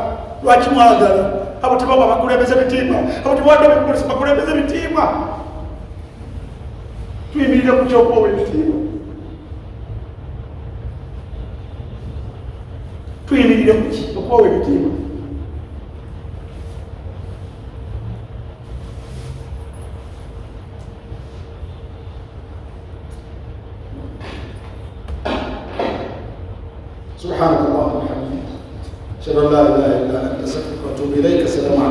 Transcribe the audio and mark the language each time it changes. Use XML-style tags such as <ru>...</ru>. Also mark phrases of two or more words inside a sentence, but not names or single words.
<lg>Lwaki mwagala abo tebaba bakulembeze bitiibwa, abo tebawadde poliisi bakulembeze bitiibwa? Tuyimirire ku ky'okuwa ebitiibwa, tuyimirire ku ki okuwa ebitiibwa?</lg> <ar>سبحانك اللهم وبحمدك اشهد ان لا اله الا انت استغفرك واتوب اليك.</ar>